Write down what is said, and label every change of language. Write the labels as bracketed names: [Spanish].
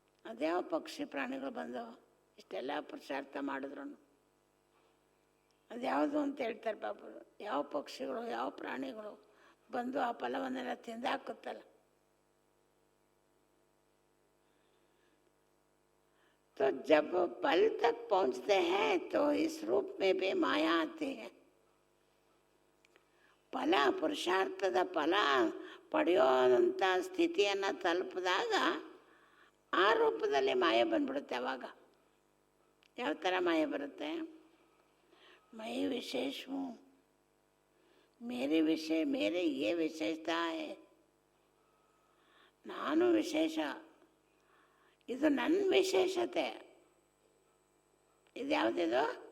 [Kannada] ಅದ್ಯಾವ ಪಕ್ಷಿ ಪ್ರಾಣಿಗಳು ಬಂದವು? ಇಷ್ಟೆಲ್ಲ ಪುರುಷಾರ್ಥ ಮಾಡಿದ್ರು ಅದ್ಯಾವುದು ಅಂತ ಹೇಳ್ತಾರೆ ಬಾಬು. ಯಾವ ಪಕ್ಷಿಗಳು, ಯಾವ ಪ್ರಾಣಿಗಳು ಬಂದು ಆ ಫಲವನ್ನೆಲ್ಲ ತಿಂದಾಕುತ್ತಲ್ಲ. [Hindi] तो जब फल तक पहुंचते हैं तो इस रूप में भी माया आती है. [Kannada] ಫಲ, ಪುರುಷಾರ್ಥದ ಫಲ ಪಡೆಯೋಂಥ ಸ್ಥಿತಿಯನ್ನು ತಲುಪಿದಾಗ ಆ ರೂಪದಲ್ಲಿ ಮಾಯ ಬಂದ್ಬಿಡುತ್ತೆ. ಅವಾಗ ಯಾವ ಥರ ಮಾಯ ಬರುತ್ತೆ? [Hindi] ಮೈ ವಿಶೇಷ ಹೂँ, ಮೇರಿ ವಿಷಯ, ಮೇರೆ ಯೇ ವಿಶೇಷತಾ ಹೈ, [Kannada] ನಾನು ವಿಶೇಷ, ಇದು ನನ್ನ ವಿಶೇಷತೆ. ಇದು ಯಾವುದಿದು?